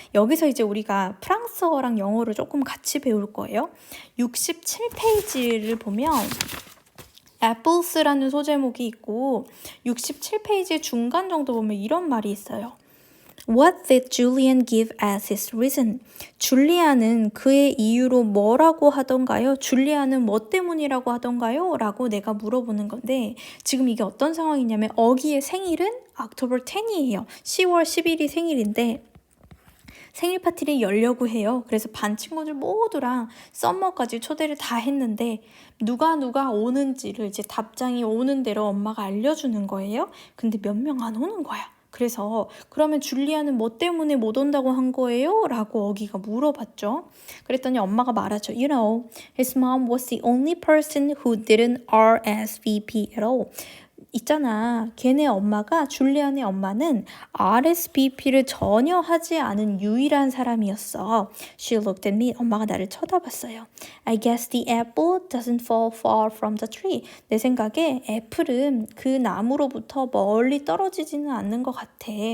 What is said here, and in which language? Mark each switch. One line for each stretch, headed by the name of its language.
Korean: 여기서 이제 우리가 프랑스어랑 영어를 조금 같이 배울 거예요. 67페이지를 보면 apples라는 소제목이 있고 67페이지 중간 정도 보면 이런 말이 있어요.
English: What did Julian give as his reason?
Korean: 줄리안은 그의 이유로 뭐라고 하던가요? 줄리안은 뭐 때문이라고 하던가요? 라고 내가 물어보는 건데 지금 이게 어떤 상황이냐면 어기의 생일은 October 10이에요. 10월 10일이 생일인데 생일 파티를 열려고 해요. 그래서 반 친구들 모두랑 썸머까지 초대를 다 했는데 누가 오는지를 이제 답장이 오는 대로 엄마가 알려주는 거예요. 근데 몇 명 안 오는 거야. 그래서 그러면 줄리아는 뭐 때문에 못 온다고 한 거예요? 라고 어기가 물어봤죠. 그랬더니 엄마가 말하죠.
English: You know, his mom was the only person who didn't RSVP at all.
Korean: 있잖아. 걔네 엄마가 줄리안의 엄마는 RSVP를 전혀 하지 않은 유일한 사람이었어.
English: She looked at me.
Korean: 엄마가 나를 쳐다봤어요.
English: I guess the apple doesn't fall far from the tree.
Korean: 내 생각에 애플은 그 나무로부터 멀리 떨어지지는 않는 것 같아.